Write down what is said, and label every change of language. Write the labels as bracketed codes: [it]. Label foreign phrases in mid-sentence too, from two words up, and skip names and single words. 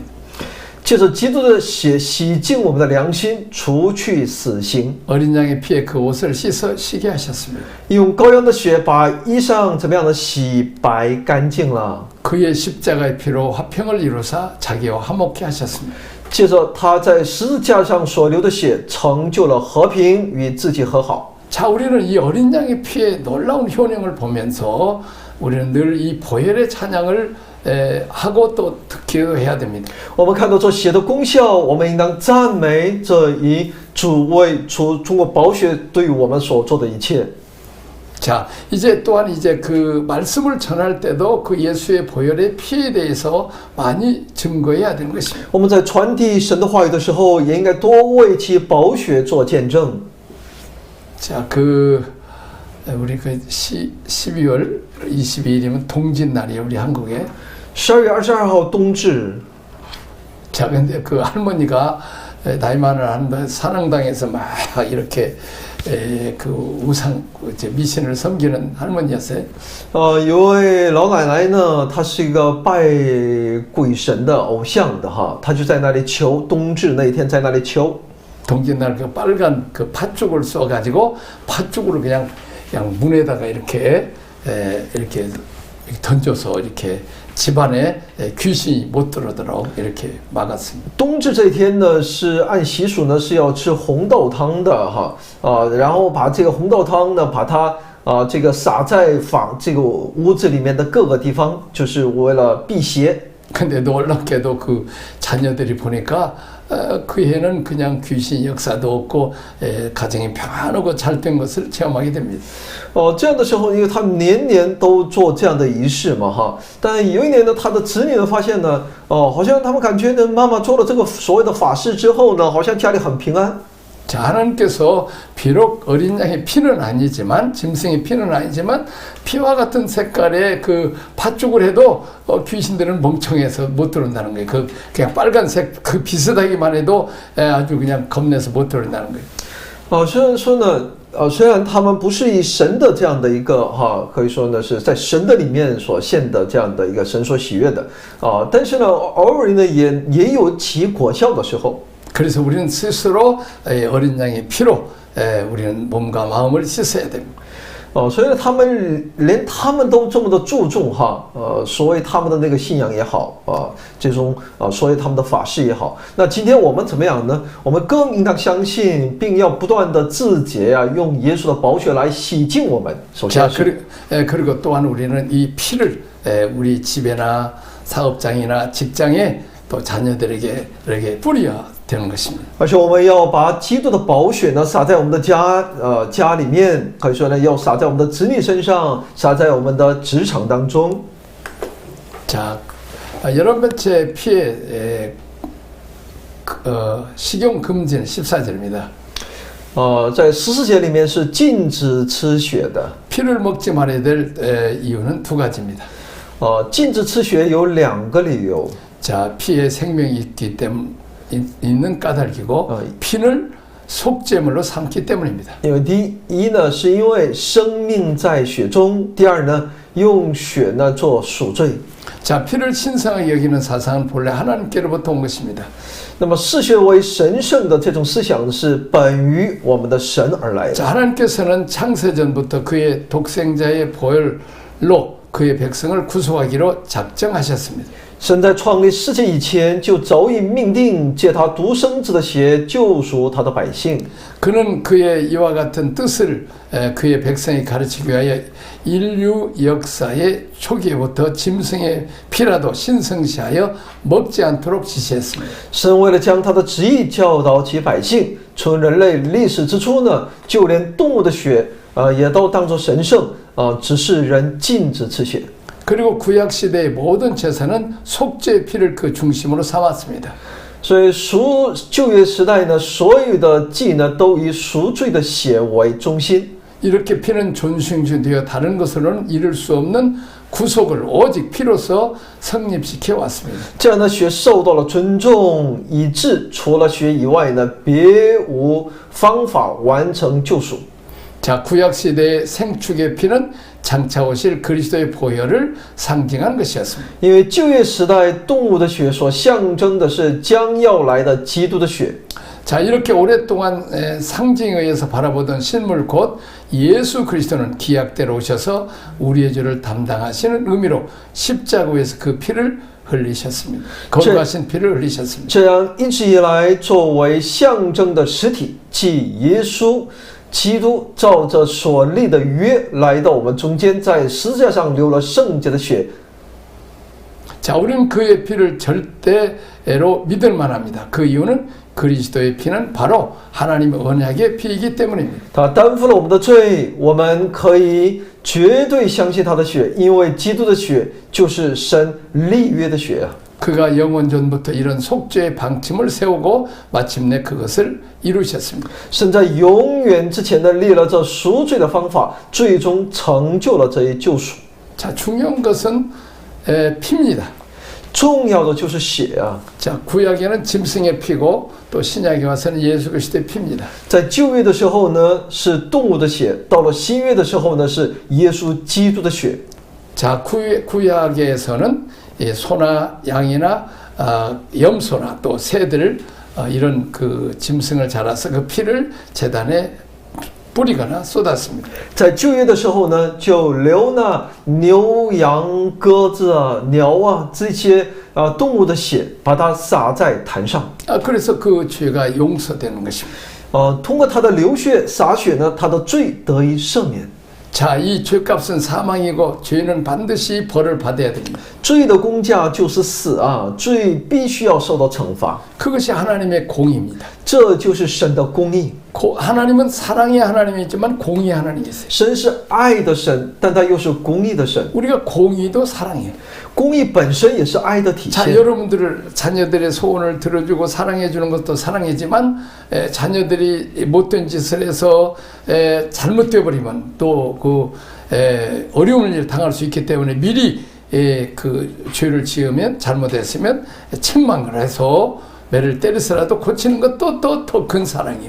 [zh] 借着基督的血洗净我们的良心，除去死刑。 [ko] 어린 양의 피에 그 옷을 씻어 시게 하셨습니다. [zh] 用羔羊的血把衣裳怎么样的洗白干净了。 [ko] 그의 십자가의 피로 화평을 이루사 자기와 화목케 하셨습니다. [zh] 借着他在十字架上所流的血，成就了和平，与自己和好。 [ko] 자, 우리는 이 어린 양의 피의 놀라운 효능을 보면서 우리는 늘 이 보혈의 찬양을 하고 또 기도해야 됩니다. [zh] 我们看到这血的功效，我们应当赞美这一主为通过宝血对于我们所做的一切。 [ko] 자, 이제 또한 이제 그 말씀을 전할 때도 그 예수의 보혈의 피에 대해서 많이 증거해야 되는 것입니다. [zh] 我们在传递神的话语的时候，也应该多为其宝血做见证。 [ko] 자, 우리 12월 22일이면 동짓날이에요, 우리 한국에. [zh] 12 月22号冬至。 [ko] 자, 근데 그 할머니가 나이 많은 산항당에서 막 이렇게 그 우상 이제 미신을 섬기는 할머니였어요. [zh] 有位老奶奶呢，她是一个拜鬼神的偶像的她就在那里求，冬至那一天在那里求。 [ko] 동짓날 그 빨간 그 팥죽을 써가지고 팥죽으로 그냥 문에다가 이렇게 던져서 이렇게 집안에 귀신이 못 들어오도록 이렇게 막았습니다. [zh] 冬至这一天呢，是按习俗呢是要吃红豆汤的然后把这个红豆汤呢，把它这个撒在这个屋子里面的各个地方，就是为了辟邪。 [ko] 근데 놀랍게도 그 자녀들이 보니까 그 해는 그냥 귀신 역사도 없고 가정이 평안하고 잘된 것을 체험하게 됩니다. [zh] 这样的时候，因为他年年都做这样的仪式嘛，哈，但有一年呢，他的子女呢发现呢，好像他们感觉呢，妈妈做了这个所谓的法事之后呢，好像家里很平安。 [ko] 자, 하나님께서 비록 어린 양의 피는 아니지만 짐승의 피는 아니지만 피와 같은 색깔의 그 팥죽을 해도 귀신들은 멍청해서 못 들어온다는 거예요. 그냥 빨간색 그 비슷하기만 해도 아주 그냥 겁내서 못 들어온다는 거예요. [zh] 虽然说呢，虽然他们不是以神的这样的一个可以说呢是在神的里面所献的这样的一个神所喜悦的但是呢，偶尔呢也有起果效的时候。 [ko] 그래서 우리는 스스로 어린 양의 피로 우리는 몸과 마음을 씻어야 됩니다. [zh] 所以他们连他们都这么的注重所谓他们的那个信仰也好这种所谓他们的法事也好，那今天我们怎么样呢？我们更应当相信，并要不断的自洁用耶稣的宝血来洗净我们。首先 [ko] 그리고 또한 우리는 이 피를 우리 집에나 사업장이나 직장에 또 자녀들에게 이렇게 뿌려야 되는 것입니다. [zh] 而且我们要把基督的宝血呢洒在我们的家里面，可以说呢要洒在我们的子女身上，洒在我们的职场当中。 [ko] 자, 11번째 피의 식용 금지는 14절입니다. [zh] 在14节里面是禁止吃血的。 [ko] 피를 먹지 말아야 될 이유는 두 가지입니다. [zh] 禁止吃血有2个理由。 [ko] 자, 피에 생명이 있기 때문에 있는 까닭이고 피를 속죄물로 삼기 때문입니다. [zh] 因为第一呢，是因为生命在血中；第二呢，用血呢做赎罪。 [ko] 자, 피를 신성하게 여기는 사상은 본래 하나님께로부터 온 것입니다. [zh] 那么视血为神圣的这种思想是本于我们的神而来的。 [ko] 자, 하나님께서는 창세전부터 그의 독생자의 보혈로 그의 백성을 구속하기로 작정하셨습니다. [zh] 神在创立世界以前就早已命定，借他独生子的血救赎他的百姓。 [ko] 그는 그의 이와 같은 뜻을 그의 백성이 가르치기 위하여 인류 역사의 초기부터 짐승의 피라도 신성시하여 먹지 않도록 지시했습니다. [zh] 神为了将他的旨意教导其百姓，从人类历史之初呢，就连动物的血也都当作神圣只是人禁止吃血。 [ko] 그리고 구약 시대의 모든 제사는 속죄의 피를 그 중심으로 삼았습니다. [zh] 所以旧约时代呢，所有的祭呢都以赎罪的血为中心。 [ko] 이렇게 피는 존중되어 다른 것으로는 이룰 수 없는 구속을 오직 피로서 성립시켜 왔습니다. [zh] 这样的血受到了尊重，以致除了血以外呢，别无方法完成救赎。 [ko] 자, 구약 시대의 생축의 피는 장차 오실 그리스도의 보혈을 상징한 것이었습니다. [zh] 因为旧约时代动物的血所象征的是将要来的基督的血。 [ko] 자, 이렇게 오랫동안 상징에 의해서 바라보던 실물 곧 예수 그리스도는 기약대로 오셔서 우리의 죄를 담당하시는 의미로 십자가 위에서 그 피를 흘리셨습니다. 거룩하신 피를 흘리셨습니다. [zh] 这样一直以来作为象征的实体，即耶稣基督照着所立的约来到我们中间，在十字架上流了圣洁的血。 [ko] 자, 우리는 그의 피를 절대로 믿을 만합니다. 그 이유는 그리스도의 피는 바로 하나님의 언약의 피이기 때문입니다. [zh] 他担负了我们的罪，我们可以绝对相信他的血，因为基督的血就是神立约的血啊。 [ko] 그가 영원 전부터 이런 속죄의 방침을 세우고 마침내 그것을 이루셨습니다. [zh] 神在永远之前的立了这赎罪的方法，最终成就了这一救赎。 [ko] 자, 중요한 것은 피입니다. [zh] 重要的就是血啊！ [ko] 자, 구약에는 짐승의 피고 또 신약에 와서는 예수 그리스도의 피입니다. [zh] 在旧约的时候呢是动物的血，到了新约的时候呢是耶稣基督的血。 [ko] 자, 구약에서는 소나 양이나 염소나 또 새들 이런 그 짐승을 잡아서 그 피를 제단에 뿌리거나 쏟았습니다. [zh] 在旧约的时候呢，就流那牛羊鸽子鸟这些动物的血，把它洒在坛上。 [ko] 그래서 그 죄가 용서되는 것입니다. [zh] 通过它的流血洒血呢，它的罪得以赦免。 [ko] 자, 이 죄값은 사망이고 죄는 반드시 벌을 받아야 됩니다. [zh] 罪的工价就是死啊，罪必须要受到惩罚， [ko] 그것이 하나님의 공의입니다. [zh] 这就是神的公义。 [ko] 하나님은 사랑의 하나님이지만 공의의 하나님이세요. [zh] 神是爱的神，但他又是公义的神。 [ko] 우리가 공의도 사랑해요. [zh] 公义本身也是爱的体 [ko] 자, [zh] 现。 [ko] 여러분들을 자녀들의 소원을 들어주고 사랑해 주는 것도 사랑이지만 자녀들이 못된 짓을 해서 잘못되어 버리면 또 그 어려움을 당할 수 있기 때문에 미리 그 죄를 지으면 잘못했으면 책망을 해서 매를 때려서라도 고치는 것도 또 더 큰 사랑이에요.